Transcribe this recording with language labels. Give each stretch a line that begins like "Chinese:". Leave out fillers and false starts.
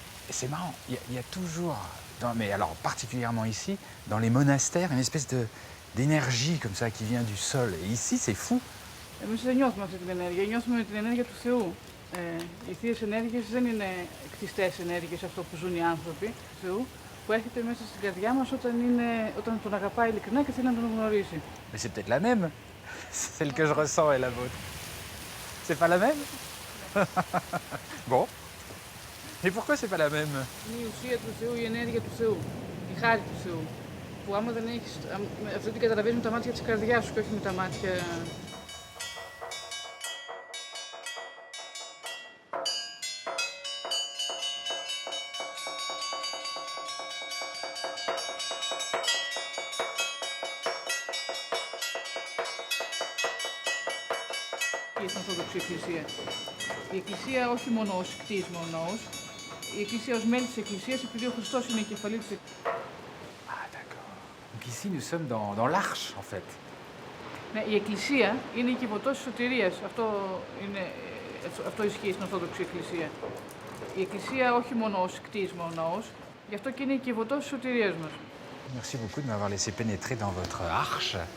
French: Et c'est marrant, il y a toujours, mais alors particulièrement ici, dans les monastères, une espèce d'énergie comme ça qui vient du sol. Et ici, c'est fou.
Greek: Εμείς δεν νιώθουμε αυτή την ενέργεια, νιώθουμε την ενέργεια του Θεού. Οι θείες ενέργειες δεν είναι κτιστές ενέργειες, αυτό που ζουν οι άνθρωποι του Θεού, που έρχεται μέσα στην καρδιά μας όταν τον αγαπάει ειλικρινά και θέλει να τον γνωρίσει.
French: Mais c'est peut-être la même, celle que je ressens est la vôtre. C'est pas la même? Bon. Et pourquoi c'est pas la même?
Greek: Είναι η ουσία του Θεού, η ενέργεια του Θεού, η χάρη του Θεού. Που άμα δεν έχεις, αυτό την καταλαβαίνεις με τα μάτια της καρδιάς σου και όχι με τα μάτια. Στην Ορθόδοξη Εκκλησία. Η Εκκλησία όχι μόνο ως κτίσμα ο ναός, η Εκκλησία ως μέλη της Εκκλησίας, επειδή ο Χριστός είναι η κεφαλή της Εκκλησίας.
French: Ah d'accord. Donc ici nous sommes dans l'arche en fait.
Greek: Ναι, η Εκκλησία είναι η κυβωτός της σωτηρίας. Αυτό ισχύει στην Ορθόδοξη Εκκλησία. Η Εκκλησία όχι μόνο ως κτίσμα ο ναός, γι' αυτό και είναι η κυβωτός της σωτηρίας μας.
French: Merci beaucoup de m'avoir laissé pénétrer dans votre arche.